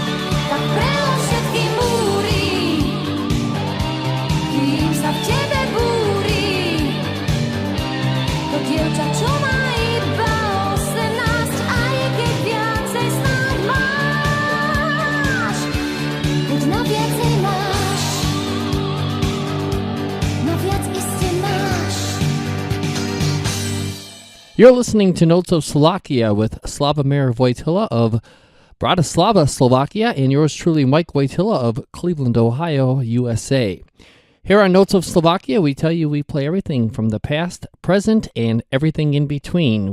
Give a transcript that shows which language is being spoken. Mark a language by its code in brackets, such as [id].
[sk] Tak prelož všetky múry, kým sa v tebe búri. To dievča, čo má iba 18, aj keď viacej snáď máš. Buď na viacej máš, na viac iste máš. [en] You're listening to Notes of Slovakia with Slavomir Wojtyla of Bratislava, Slovakia, and yours truly, Mike Wojtyla of Cleveland, Ohio, USA. Here on Notes of Slovakia, we tell you we play everything from the past, present, and everything in between.